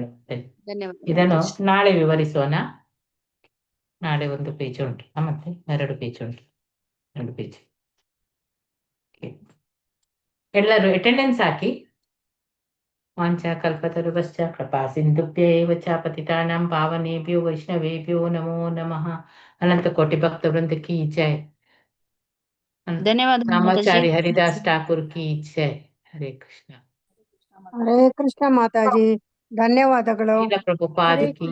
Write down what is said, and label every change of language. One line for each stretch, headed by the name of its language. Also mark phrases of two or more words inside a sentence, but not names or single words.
Kannada: ಧನ್ಯವಾದ. ಇದನ್ನು ನಾಳೆ ವಿವರಿಸೋಣ. ನಾಳೆ 1 ಪೇಜ್ ಉಂಟು, ಮತ್ತೆ 2 ಪೇಜ್ ಉಂಟು, 2 ಪೇಜ್. ಎಲ್ಲರೂ ಅಟೆಂಡೆನ್ಸ್ ಹಾಕಿ.
Sanskrit: ವಾಂಚ ಕಲ್ಪತರುಶ್ಚ ಕೃಪಾ ಸಿಂಧುಭ್ಯ ಏವ ಚ ಪತಿತಾನಾಂ ಪಾವನೇಭ್ಯೋ ವೈಷ್ಣವೇಭ್ಯೋ ನಮೋ ನಮಃ.
Hindi: अनंत कोटि भक्त वृंद की जय.
Kannada: ಧನ್ಯವಾದ
Hindi: रामाचारी हरिदास ठाकुर की जय. हरे कृष्ण.
Kannada: ಹರೇ ಕೃಷ್ಣ ಮಾತಾಜಿ, ಧನ್ಯವಾದಗಳು.
Hindi: प्रभुपाद की